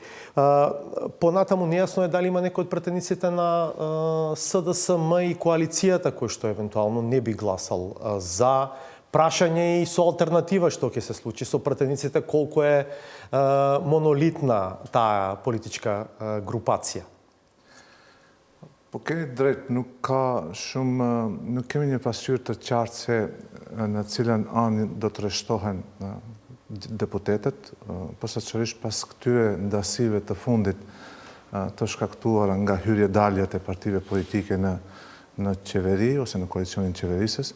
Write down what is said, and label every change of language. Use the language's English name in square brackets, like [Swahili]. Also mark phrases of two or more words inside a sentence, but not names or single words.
[Macedonian] Понатаму нејасно е дали има некој од пратениците на СДСМ и коалицијата кој што евентуално не би гласал за. Прашање и со алтернатива што ќе се случи со пратениците, колку е монолитна таа политичка групација. [Albanian] Po keni drejt, nuk kemi një pasqyrë të qartë se në cilën anë do të rreshtohen deputetet, posaçërisht pas këtyre ndasive të fundit të shkaktuara nga hyrje-daljet e partive politike në qeveri ose në koalicionin qeverisës.